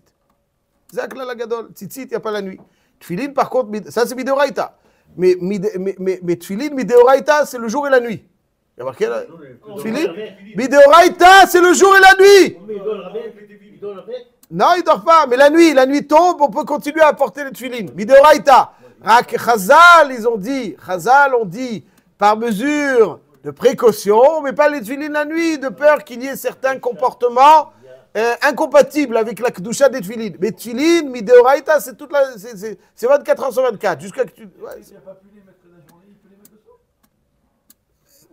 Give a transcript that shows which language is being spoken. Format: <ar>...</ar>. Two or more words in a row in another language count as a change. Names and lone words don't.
<fr>Zak la gadol, tzitzit, il n'y a pas la nuit. Tfilin, par contre, ça c'est midoraïta. Mais tfilin, midoraïta, c'est le jour et la nuit. Il y a marqué là. Tfilin, midoraïta, c'est le jour et la nuit. Non, il ne dort pas, mais la nuit tombe, on peut continuer à porter les tfilin. Midoraïta. Chazal, Chazal ont dit, par mesure de précaution, mais pas les tfilin la nuit, de peur qu'il y ait certains comportements incompatibles avec la kedusha des tfilin. Mais tfilin, mideoraita, c'est 24 heures sur 24. Jusqu'à que tu. Ouais, il n'a pas pu les mettre la journée, il peut les mettre le soir.</fr>